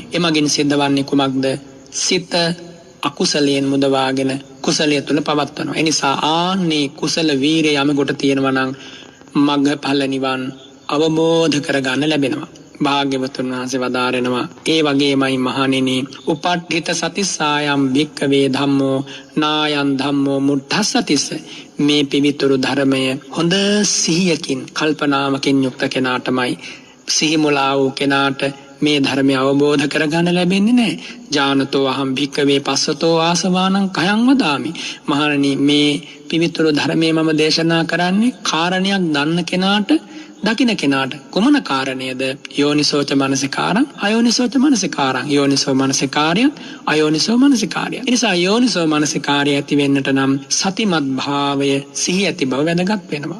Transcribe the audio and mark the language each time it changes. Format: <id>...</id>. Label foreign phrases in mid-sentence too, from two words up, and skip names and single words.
<si>එමගින් සිද්ධවන්නේ කුමක්ද? සිත අකුසලයෙන් මුදවාගෙන කුසලයේ තුල පවත්වනවා. ඒ නිසා ආන්නේ කුසල වීරිය යමකට තියෙනවා නම් මග්ගඵල නිවන් අවබෝධ කරගන්න ලැබෙනවා. භාග්‍යවතුන් වහන්සේ වදාරනවා ඒ වගේමයි මහණෙනි</si> <pi>උපට්ඨිත සතිස්සායම් භික්ඛවේ ධම්මෝ නායන් ධම්මෝ මුද්ධස්සතිස්ස.</pi> <si>මේ පිවිතුරු ධර්මය හොඳ සිහියකින් කල්පනාවකින් යුක්ත කෙනාටමයි, සිහිමුලා වූ කෙනාට මේ ධර්මය අවබෝධ කරගන්න ලැබෙන්නේ නැහැ.</si> <pi>ජානතෝ අහම් භික්ඛවේ පස්සතෝ ආසවානං කයං වදාමි.</pi> <si>මහණනි මේ පිවිතුරු ධර්මයේ මම දේශනා කරන්නේ කාරණයක් දන්න කෙනාට, දකින්න කෙනාට. කුමන කාරණේද?</si> <pi>යෝනිසෝච මනසිකාරං අයෝනිසෝච මනසිකාරං.</pi> <si>යෝනිසෝ මනසිකාරයත් අයෝනිසෝ මනසිකාරයත්. ඒ නිසා යෝනිසෝ මනසිකාරය ඇති වෙන්නට නම් සතිමත් භාවය, සිහිය ඇති බව වැදගත් වෙනවා.</si>